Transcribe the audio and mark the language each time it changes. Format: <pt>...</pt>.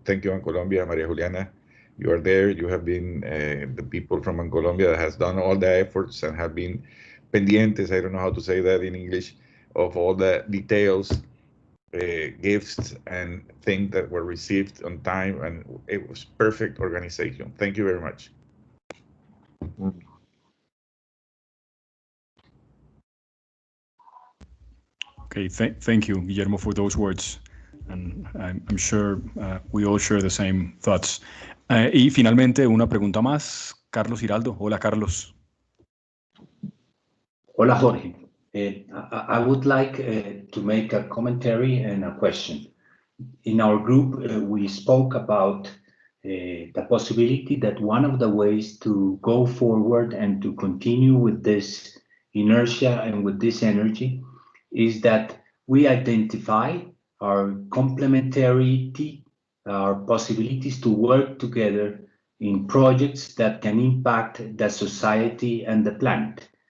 <en>Thank you, Bancolombia, Maria Juliana. You are there. You have been the people from Bancolombia that has done all the efforts and have been pendientes, I don't know how to say that in English, of all the details, gifts, and things that were received on time, and it was perfect organization. Thank you very much. Okay, thank you, Guillermo, for those words. And I'm sure we all share the same thoughts.</en> <es>Y finalmente, una pregunta más. Carlos Giraldo. Hola, Carlos. Hola, Jorge.</es> <en>I would like to make a commentary and a question. In our group, we spoke about the possibility that one of the ways to go forward and to continue with this inertia and with this energy is that we identify our complementarity, our possibilities to work together in projects that can impact the society and the planet.</en>